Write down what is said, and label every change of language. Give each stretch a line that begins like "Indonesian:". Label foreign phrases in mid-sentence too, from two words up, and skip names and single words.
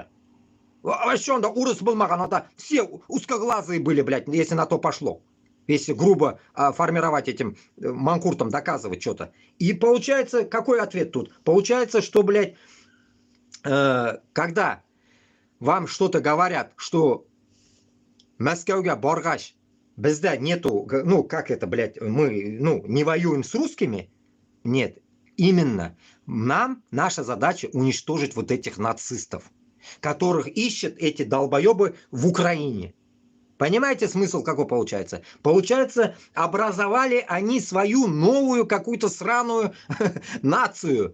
Russian: Вообще, он
Tatar: да урыс болмаған.
Russian: Это все узкоглазые были, блядь, если на то пошло. Если грубо формировать этим манкуртом, доказывать что-то. И получается, какой ответ тут? Получается, что, блядь, когда вам что-то говорят, что
Tatar: Мәскәүгә баргач,
Russian: бездә нету, ну, как это, блядь, мы, ну, не воюем с русскими? Нет. Именно. Нам, наша задача уничтожить вот этих нацистов, которых ищут эти долбоебы в Украине. Понимаете смысл какой получается? Получается, образовали они свою новую какую-то сраную нацию.